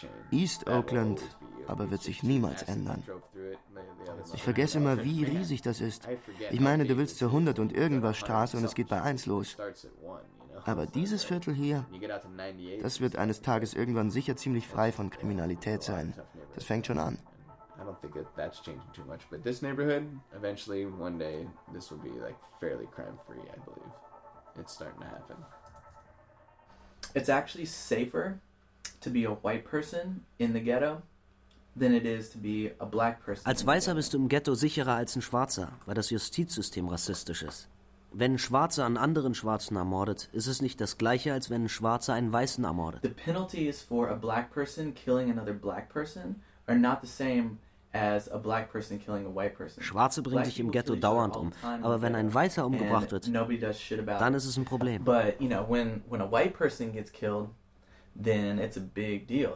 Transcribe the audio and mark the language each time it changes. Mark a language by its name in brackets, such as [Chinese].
[German] East Oakland aber wird sich niemals ändern. Ich vergesse immer, wie riesig das ist. Ich meine, du willst zur 100 und irgendwas Straße und es geht bei 1 los. Aber dieses Viertel hier, das wird eines Tages irgendwann sicher ziemlich frei von Kriminalität sein. Das fängt schon an. [English] I don't think that's changing too much, but this neighborhood, eventually, one day, this will be like fairly crime-free, I believe. It's starting to happen. It's actually safer to be a white person in the ghetto than it is to be a black person. [German] Als Weißer bist du im Ghetto sicherer als ein Schwarzer, weil das Justizsystem rassistisch ist. Wenn ein Schwarzer einen anderen Schwarzen ermordet, ist es nicht das Gleiche, als wenn ein Schwarzer einen Weißen ermordet. [English] The penalties for a black person killing another black person are not the same as a black person killing a white person. [German] Schwarze bringen sich im Ghetto dauernd um, aber wenn ein Weißer umgebracht wird, dann ist es ein Problem. [English] But you know, when a white person gets killed, then it's a big deal.